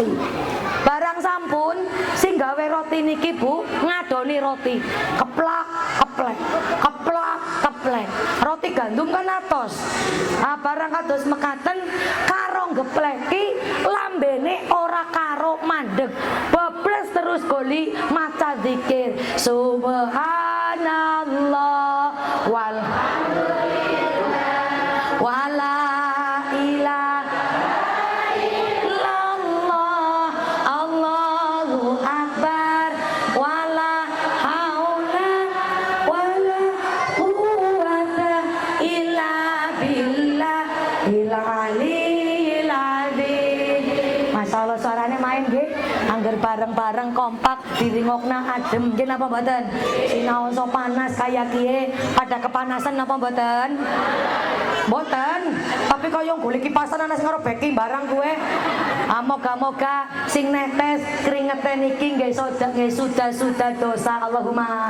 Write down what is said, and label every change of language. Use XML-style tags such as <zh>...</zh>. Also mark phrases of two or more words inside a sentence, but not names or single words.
<jv>Barang sampun sing gawe roti niki Bu ngadoni roti. Keplak, keplek, keplak, keplek. Roti gandum kan atos. Barang kados mekaten karo gepleki lambene ora karo mandeg. Bebles terus goli maca zikir.</jv> <ar>سبحان الله والحمد لله ولا إله إلا الله الله أكبر ولا حول ولا قوة إلا بالله العلي العظيم.</ar> <jv>Masyaallah suarane main nggih. Angger bareng-bareng kompak diringokna adem nggih napa mboten? Sinaosa panas kaya kiye pada kepanasan napa mboten? Mboten. Tapi kaya golek kipasan ana sing karo beki barang kuwe. Moga-moga sing netes kringete niki nggih sudah dosa Allahumma.</jv>